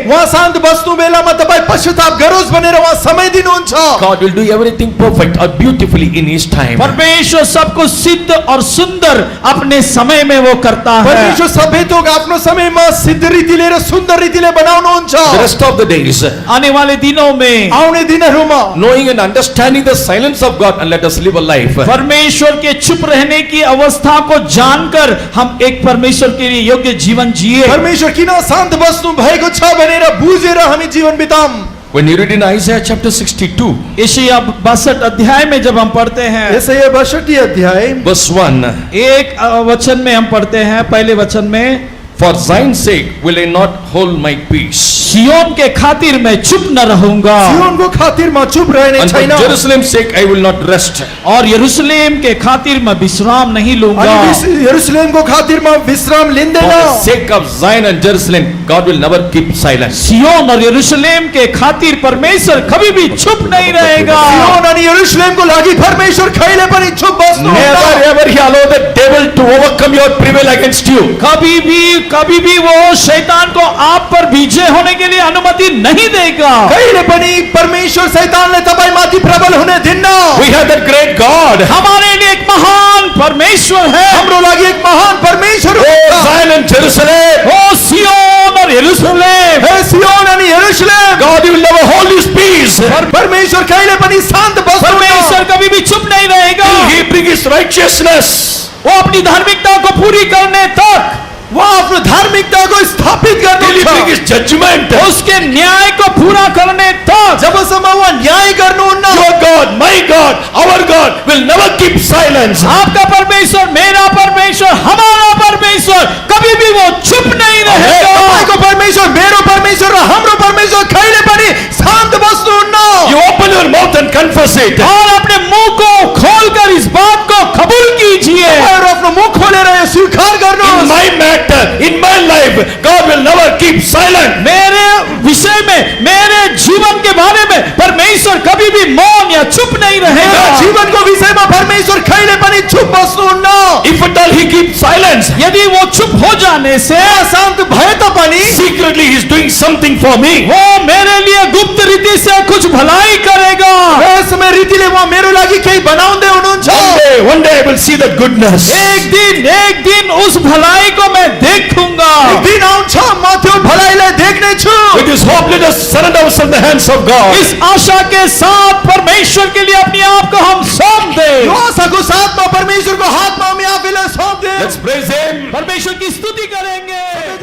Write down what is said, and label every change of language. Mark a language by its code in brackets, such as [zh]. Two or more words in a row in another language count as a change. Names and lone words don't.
[ne] उहाँ शान्त बस्नु बेलामा तपाईँ पश्चाताप गरोस् भनेर उहाँ समय दिनुहुन्छ। [en] God will do everything perfect or beautifully in his time. [hi] परमेश्वर सब कुछ सिद्ध और सुंदर अपने समय में वो करता है। [ne] परमेश्वर सबै थोक आफ्नो समयमा सिद्ध रीतिले र सुन्दर रीतिले बनाउनुहुन्छ। [en] The rest of the days, [hi] आने वाले दिनों में [ne] आउने दिनहरूमा [en] knowing and understanding the silence of God, and let us live a life. [hi] परमेश्वर के चुप रहने की अवस्था को जानकर हम एक परमेश्वर के लिए योग्य जीवन जिए। [ne] परमेश्वर किन शान्त बस्नु भएको छ भनेर बुझेर हामी जीवन बिताऊँ। [en] When you read in Isaiah chapter 62, [hi] यशायाह 62 अध्याय में जब हम पढ़ते हैं, [ne] यसैया 62 अध्याय [en] verse 1, [hi] एक वचन में हम पढ़ते हैं, पहले वचन में, [en] For Zion's sake will I not hold my peace, [hi] सियोन के खातिर मैं चुप न रहूंगा [ne] जीवनको खातिरमा चुप रहने [en] and for [ne] छैन, [en] Jerusalem's sake I will not rest. [hi] और यरूशलेम के खातिर मैं विश्राम नहीं लूंगा। [ne] अनि यरुशलेमको खातिरमा विश्राम [en] For [ne] लिँदैन। [en] the sake of Zion and Jerusalem, God will never keep silence. [hi] सियोन और यरूशलेम के खातिर परमेश्वर कभी भी चुप नहीं रहेगा। [ne] सियोन अनि यरुशलेमको लागि परमेश्वर कहिले पनि चुप बस्नुहुन्न। [en] Never ever he allow the devil to overcome your prevail against you. [hi] कभी भी वो शैतान को आप पर विजय होने के लिए अनुमति नहीं देगा। [ne] कहिले पनि परमेश्वर शैतानले तपाईमाथि प्रबल हुने दिन्न। [en] We have that great God. [hi] हमारे लिए एक महान परमेश्वर है। [ne] हाम्रो लागि एक महान परमेश्वर [en] Oh, [ne] हुनुहुन्छ। [en] Zion and Jerusalem, [hi] ओ सियोन और यरूशलेम, [ne] हे सियोन अनि यरुशलेम, [en] God will never hold his peace. [ne] परमेश्वर कहिले पनि शान्त बस्नुहुन्न। [hi] परमेश्वर कभी भी चुप नहीं रहेगा। [en] He bring his righteousness. [hi] वो अपनी धार्मिकता को पूरी करने तक, [ne] उहाँ आफ्नो धार्मिकताको स्थापित [en] Till he bring his [ne] गर्नुहुन्छ। [en] judgment. [hi] उसके न्याय को पूरा करने तक [ne] जबसम्म उहाँ न्याय गर्नुहुन्न, [en] Your God, my God, our God will never keep silence. [hi] आपका परमेश्वर, मेरा परमेश्वर, हमारा परमेश्वर कभी भी वो चुप नहीं रहेगा। [ne] तपाईको परमेश्वर, मेरो परमेश्वर र हाम्रो परमेश्वर कहिले पनि शान्त बस्नुहुन्न। [en] You open your mouth and confess it. [hi] और अपने मुंह को खोलकर इस बात को कबूल कीजिए। [ne] तपाईहरु आफ्नो मुख खोलेर यो स्वीकार [en] In [ne] गर्नुहोस्। [en] my matter, in my life, God will never keep silent. [hi] मेरे विषय में, मेरे जीवन के बारे में परमेश्वर कभी भी मौन या चुप नहीं [ne] मेरो [hi] रहेगा। [ne] जीवनको विषयमा परमेश्वर कहिले पनि चुप बस्नुहुन्न। [en] If at all he keeps silence, [hi] यदि वो चुप हो जाने से [ne] शान्त भए तापनि [en] secretly he is doing something for me. [hi] वो मेरे लिए गुप्त रीति से कुछ भलाई करेगा। [ne] रहस्यमय रीतिले उहाँ मेरो लागि केही बनाउँदै हुनुहुन्छ। [en] one day I will see that goodness. [hi] एक दिन उस भलाई को मैं देखूंगा। [ne] एक दिन आउँछ म त्यो भलाइलाई देख्ने छु। [en] With this hope, let us surrender ourselves in the hands of God. [hi] इस आशा के साथ परमेश्वर के लिए अपने आप को हम सौंप दें। [ne] यो आशाको साथमा परमेश्वरको हातमा हामी आफैलाई सौंप देऊ। [en] Let's praise Him. [hi] परमेश्वर की स्तुति करेंगे।